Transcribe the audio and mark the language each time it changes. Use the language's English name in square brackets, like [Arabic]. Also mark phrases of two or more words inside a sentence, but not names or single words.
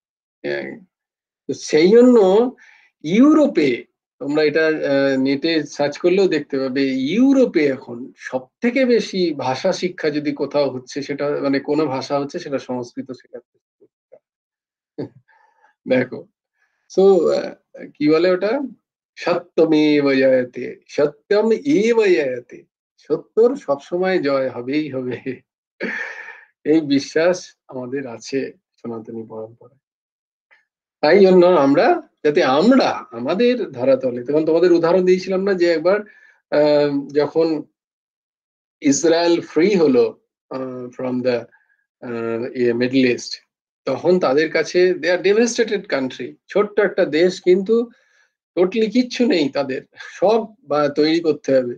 [Bangla] সেই জন্য ইউরোপে, তোমরা এটা নেটে সার্চ করলেও দেখতে পাবে, ইউরোপে এখন সব থেকে বেশি ভাষা শিক্ষা যদি কোথাও হচ্ছে, সেটা মানে কোনো ভাষা হচ্ছে, সেটা সংস্কৃত শেখাচ্ছে। দেখো, সো কি বলে ওটা, [Sanskrit] সত্যমেব জয়তে, সত্যম এব জয়তে, [Bangla] সত্যর সবসময় জয় হবেই হবে, এই বিশ্বাস আমাদের আছে সনাতনী পরম্পরা। তাই জন্য আমরা, যাতে আমরা আমাদের ধরাতলে, তখন তোমাদের উদাহরণ দিয়েছিলাম না যে একবার যখন ইসরায়েল ফ্রি হলো [English] from the Middle East, [Bangla] তখন তাদের কাছে [English] they are devastated country, [Bangla] ছোট্ট একটা দেশ, কিন্তু টোটালি কিচ্ছু নেই তাদের, সব তৈরি করতে হবে।